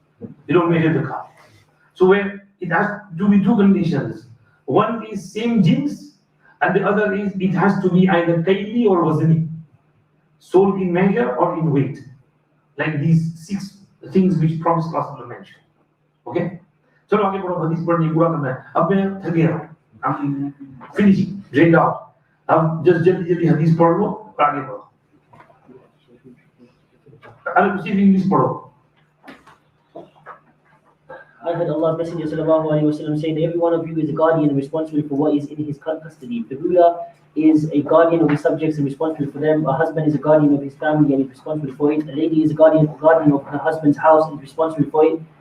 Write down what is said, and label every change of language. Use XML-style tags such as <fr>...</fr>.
<en>You don't measure the car. So where it has to be two conditions. One is same jins, and the other is it has to be either kaili or wazni, sold in measure or in weight. Like these 6 things which Prophet ﷺ mentioned. Okay?</en> <hi>चलो आगे बढ़ो हदीस पढ़नी पूरा करना है अब मैं थक गया</hi> <en>I'm finishing drained out</en> <hi>अब just जल्दी हदीस पढ़ लो और आगे बढ़ो अरे सिर्फ इंग्लिश पढ़ो</hi> <en>I heard Allah's Messenger sallallahu alaihi wasallam say that every one of you is a guardian and responsible for what is in his custody. The ruler is a guardian of his subjects and responsible for them. A husband is a guardian of his family and is responsible for it. A lady is a guardian of her husband's house and is responsible for it.</en>